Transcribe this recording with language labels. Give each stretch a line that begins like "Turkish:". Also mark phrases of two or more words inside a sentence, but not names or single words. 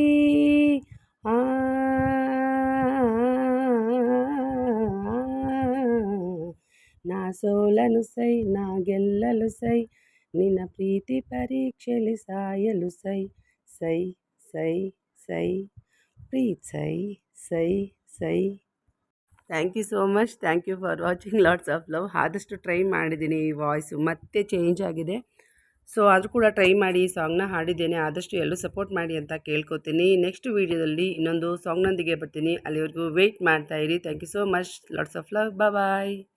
Kannada: ನಾ ಸೋಲನು ಸೈ, ನಾ ಗೆಲ್ಲಲು ಸೈ, ನಿನ್ನ ಪ್ರೀತಿ ಪರೀಕ್ಷೆಯಲ್ಲಿ ಸಾಯಲು ಸೈ. ಸೈ ಸೈ ಸೈ ಪ್ರೀತ್ ಸೈ ಸೈ ಸೈ.
English: Thank you so much. Thank you for watching. Lots of love.
Kannada: ಆದಷ್ಟು ಟ್ರೈ ಮಾಡಿದ್ದೀನಿ. ಈ ವಾಯ್ಸು ಮತ್ತೆ ಚೇಂಜ್ ಆಗಿದೆ. ಸೊ ಆದರೂ ಕೂಡ ಟ್ರೈ ಮಾಡಿ ಈ ಸಾಂಗ್ನ ಹಾಡಿದ್ದೇನೆ. ಆದಷ್ಟು ಎಲ್ಲರೂ ಸಪೋರ್ಟ್ ಮಾಡಿ ಅಂತ ಕೇಳ್ಕೊತೀನಿ. ನೆಕ್ಸ್ಟ್ ವೀಡಿಯೋದಲ್ಲಿ ಇನ್ನೊಂದು ಸಾಂಗ್ನೊಂದಿಗೆ ಬರ್ತೀನಿ. ಅಲ್ಲಿವರೆಗೂ ವೆಯ್ಟ್ ಮಾಡ್ತಾಯಿರಿ.
English: Thank you so much. Lots of love. Bye.